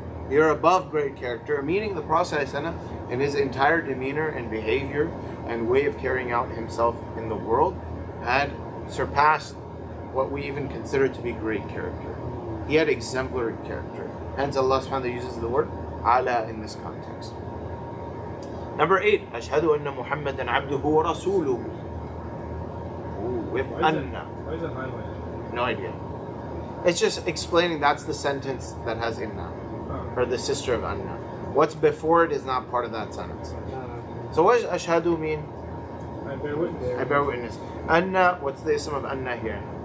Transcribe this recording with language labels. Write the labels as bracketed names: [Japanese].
[English] You're above great character, meaning the Prophet in his entire demeanor and behavior and way of carrying out himself in the world had surpassed what we even consider to be great character. He had exemplary character. Hence Allah subhanahu wa ta'ala uses the word ala in this context. [Arabic] Number 8, أشهد أن محمدا عبده ورسوله. [English] With anna. Why is that highlighted? No idea. It's just explaining that's the sentence that has inna, or the sister of anna. What's before it is not part of that sentence. So what does ashhadu mean? I bear witness. I bear witness. Anna, what's the ism of anna here?